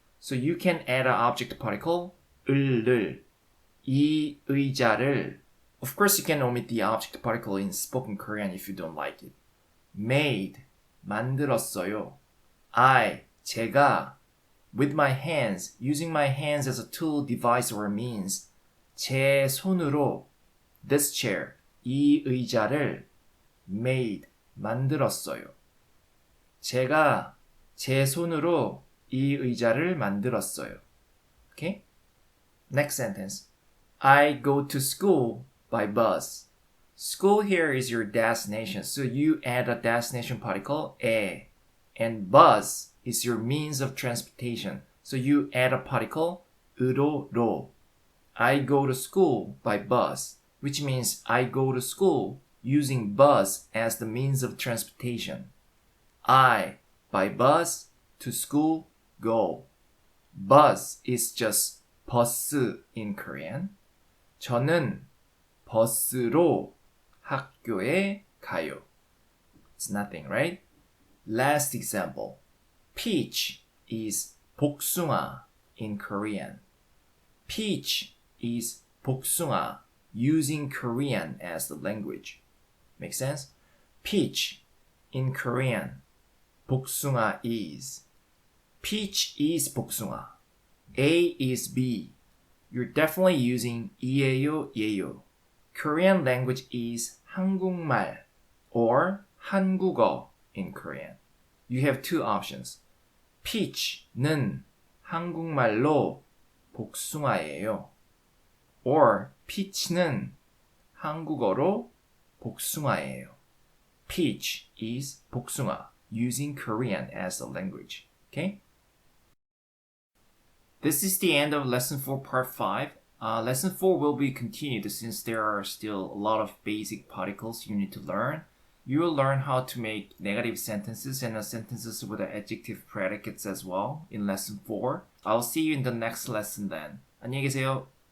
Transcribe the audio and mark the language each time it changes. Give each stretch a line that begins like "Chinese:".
English: So you can add an object particle, 을,
Korean: 이 의자를.
English: Of course, you can omit the object particle in spoken Korean if you don't like it. Made, 만들었어요. 제가, with my hands, using my hands as a tool, device, or means.
Korean: 제 손으로,
English: this chair,
Korean: 이 의자를 made, 만들었어요. 제가 제 손으로 이 의자를 만들었어요.
English: Okay? Next sentence. I go to school by bus. School here is your destination, so you add a destination particle, 에. And bus is your means of transportation, so you add a particle, 으로로. I go to school by bus, which means I go to school using bus as the means of transportation. I, by bus, to school, go. Bus is just 버스 in Korean.
Korean: 저는 버스로 학교에 가요.
English: It's nothing, right? Last example. Peach is 복숭아 in Korean. Peach is 복숭아 using Korean as the language. Make sense? Peach in Korean.
Korean: 복숭아 is.
English: Peach is 복숭아. A is B. You're definitely using 이에요, 예요. Korean language is 한국말 or 한국어 in Korean. You have two options.
Korean: Peach는 한국말로 복숭아예요. Or peach는 한국어로 복숭아예요.
English: Peach is 복숭아, using Korean as the language. Okay? This is the end of Lesson 4 Part 5. Lesson 4 will be continued since there are still a lot of basic particles you need to learn. You will learn how to make negative sentences and sentences with adjective predicates as well in Lesson 4. I'll see you in the next lesson then.
Korean: 안녕히 계세요.